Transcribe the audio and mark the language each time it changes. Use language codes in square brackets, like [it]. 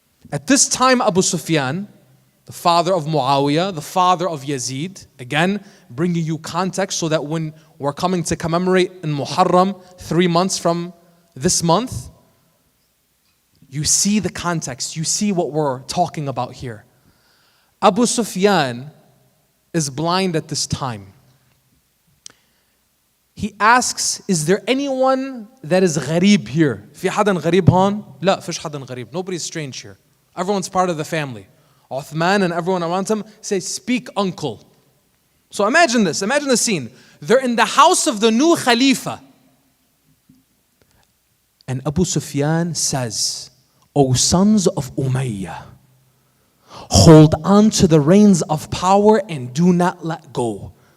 [en] At this time, Abu Sufyan, the father of Muawiyah, the father of Yazid, again, bringing you context so that when we're coming to commemorate in Muharram, 3 months from this month, you see the context, you see what we're talking about here. Abu Sufyan is blind at this time. He asks, is there anyone that is gharib here? [ar] في حدا غريب هون؟ لا, فيش حدا غريب. [en] Nobody's strange here. Everyone's part of the family. Uthman and everyone around him say, speak uncle. So imagine this, imagine the scene. They're in the house of the new Khalifa. And Abu Sufyan says, O sons of Umayyah, hold on to the reins of power and do not let go.